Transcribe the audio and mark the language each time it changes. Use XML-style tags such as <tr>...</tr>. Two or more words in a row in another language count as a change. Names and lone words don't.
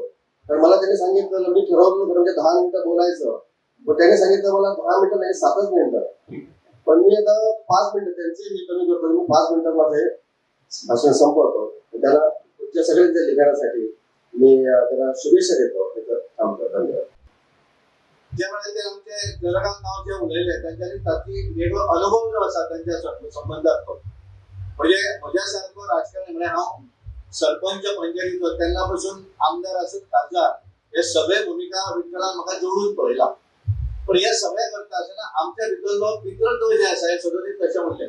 <mr>तर मला त्यांनी सांगितलं, मी ठरवलं म्हणजे 10 मिनिटं बोलायचं, पण त्याने सांगितलं मला 10 मिनिटं नाही 7च मिनिटं. पण मी आता 5 मिनिटं त्यांचे मी कमी करतो, मी 5 मिनिटात माझे भाषण संपवतो. त्याला पुढच्या सगळ्यांच्या लिखाणासाठी मी त्याला शुभेच्छा देतो. थांबतो. धन्यवाद.</mr> <kok>ज्यावेळेला ते आमचे जळगाव नाव जे उलयले त्यांच्यानी ताकी वेगळो अनुभव जो आसा त्यांच्या संबंधात म्हणजे म्हज्यासारको राजकारणी म्हणजे हांव सरपंच पंचायतीचो तेन्ना पासून आमदार आसून खासदार हे सगळे भूमिका विठ्ठलान म्हाका जोडून पळयला. पण हे सगळे करता आसतना आमच्या भितरलो पितृत्व जे आसा हे सदोदीत तशें उरलें.</kok>